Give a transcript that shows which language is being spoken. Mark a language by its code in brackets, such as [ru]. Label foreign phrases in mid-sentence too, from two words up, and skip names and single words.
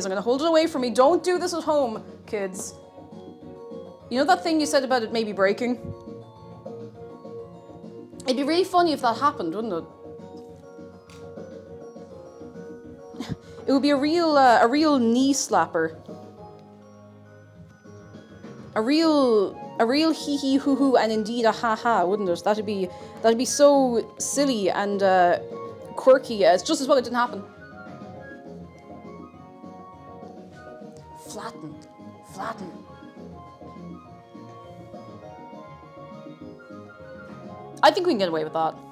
[en] I'm gonna hold it away from me. Don't do this at home, kids. You know that thing you said about it maybe breaking? It'd be really funny if that happened, wouldn't it? It would be a real knee slapper. A real hee hee hoo hoo and indeed a ha ha, wouldn't it? That'd be so silly and quirky. It's just as well it didn't happen. Flatten. I think we can get away with that.